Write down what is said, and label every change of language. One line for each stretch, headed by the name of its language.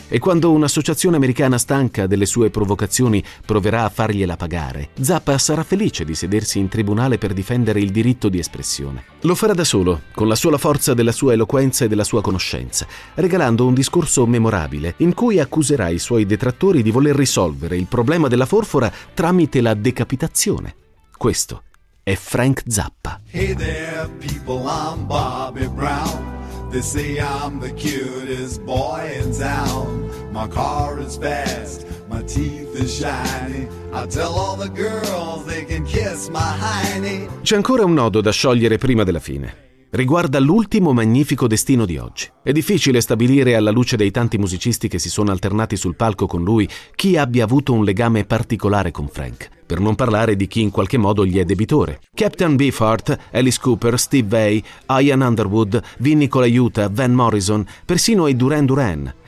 Italian: E quando un'associazione americana stanca delle sue provocazioni proverà a fargliela pagare, Zappa sarà felice di sedersi in tribunale per difendere il diritto di espressione. Lo farà da solo, con la sola forza della sua eloquenza e della sua conoscenza, regalando un discorso memorabile in cui accuserà i suoi detrattori di voler risolvere il problema della forfora tramite la decapitazione. Questo è Frank Zappa.
English: Hey there, people, I'm Bobby Brown. They say I'm the cutest boy in town. My car is fast, my teeth is shiny. I tell all the girls they can kiss my hiney.
Italian: C'è ancora un nodo da sciogliere prima della fine. riguarda l'ultimo magnifico destino di oggi. È difficile stabilire, alla luce dei tanti musicisti che si sono alternati sul palco con lui, chi abbia avuto un legame particolare con Frank, per non parlare di chi in qualche modo gli è debitore. Captain Beefheart, Alice Cooper, Steve Vai, Ian Underwood, Vinnie Colaiuta, Van Morrison, persino i Duran Duran.